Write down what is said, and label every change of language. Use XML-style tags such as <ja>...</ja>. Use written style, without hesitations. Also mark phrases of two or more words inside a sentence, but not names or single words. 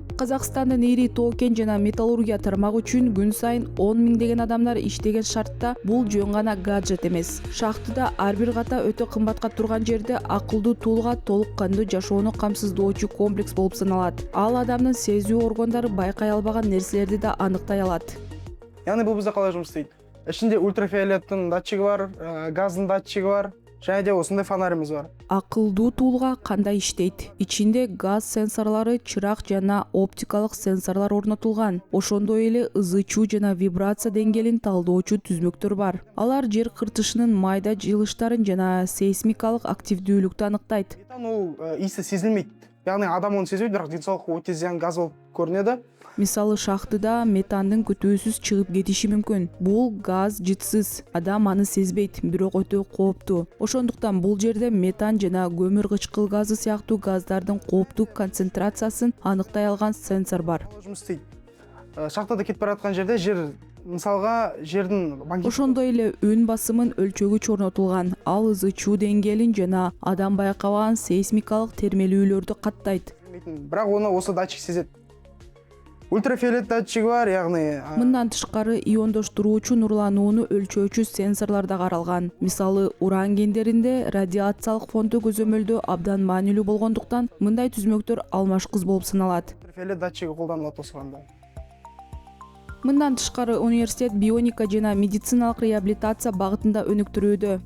<ky>Казакстандын ири тоо-кен жана металлургия тармагы үчүн күн сайын 10 миңдеген адамдар иштеген шартта бул жөн гана гаджет эмес. Шахтада ар бир ката өтө кымбатка турган жерде акылдуу туулга толук кандуу жашоону камсыздоочу комплекс болуп саналат. Ал адамдын сезүү органдары байкай албаган нерселерди да аныктай алат.</ky> <kk>Яғни бұл бізде қалай жұмыс істейді? Ішінде ультрафиолеттің датчигі бар, газдың датчигі бар, және де осындай фонаріміз бар.</kk> <ky>Акылдуу туулга кандай иштейт? Ичинде газ сенсорлору, чырак жана оптикалык сенсорлор орнотулган. Ошондой эле ызы-чуу жана вибрация деңгээлин талдоочу түзмөктөр бар. Алар жер кыртышынын майда жылыштарын жана сейсмикалык активдүүлүктү аныктайт.</ky> <kk>Метан ол иісі сезілмейді. Яғни адам оны сезбейді, бірақ денсаулыққа өте зиян газ болып көрінеді.</kk> <ky>Мисалы шахтыда метандын күтүүсүз чыгып кетиши мүмкүн. Бул газ жытсыз, адам аны сезбейт, бирок өтө кооптуу. Ошондуктан бул жерде метан жана көмүр кычкыл газы сыяктуу газдардын кооптуу концентрациясын аныктай алган сенсор бар.</ky> <kk>Жұмыс істейді. Шахтада кетіп бара жатқан жерде жер, мысалға жердің</kk> <ky>Ошондой эле үн басымын өлчөгүч орнотулган. Ал ызы-чуу деңгээлин жана адам байкабаган сейсмикалык термелүүлөрдү каттайт.</ky> <kk>Бірақ оны осы датчик сезет. Ультрафиолет датчиги бар, яғни</kk> <ky>Мындан тышкары иондоштуруучу нурланууну өлчөөчү сенсорлор да каралган. Мисалы уран кендеринде радиациялык фонду көзөмөлдөө абдан маанилүү болгондуктан мындай түзмөктөр алмашкыз болуп саналат. ультрафиолет датчиги колдонулат осыганда. Мындан тышкары университет бионика жана медициналык реабилитация багытында өнүктүрүүдө.</ky>